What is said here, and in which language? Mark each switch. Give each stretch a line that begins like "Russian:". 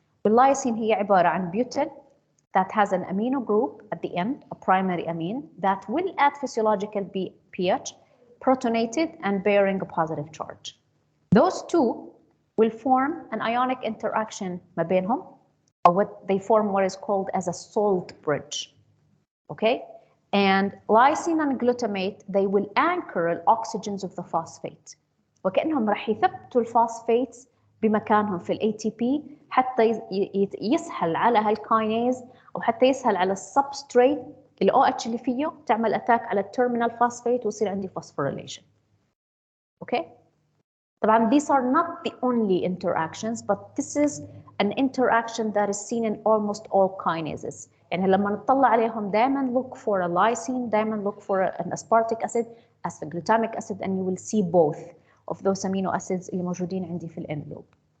English: والlysine
Arabic: هي عبارة عن
English: butyl that has an amino group at the end, a primary amine that will at physiological pH protonated and bearing a positive charge. Those two will form an ionic interaction
Arabic: ما بينهم,
English: or what they form what is called as a salt bridge, okay? And lysine and glutamate, they will anchor the oxygens of the phosphate.
Arabic: وكأنهم راح يثبتوا الفوسفيتس بمكانهم في ATP حتى يسهل على هالكاينيز أو حتى يسهل على السبستريت ال OH اللي فيه تعمل أتاك على التيرمينال فوسفيت ويصير عندي phosphorylation.
English: Okay?
Arabic: طبعا
English: these are not the only interactions, but this is an interaction that is seen in almost all kinases.
Arabic: يعني لما نطلع عليهم
English: دائما look for a lysine, دائما look for an aspartic acid as the glutamic acid, and you will see both of those amino acids
Arabic: اللي موجودين عندي في
English: الN loop.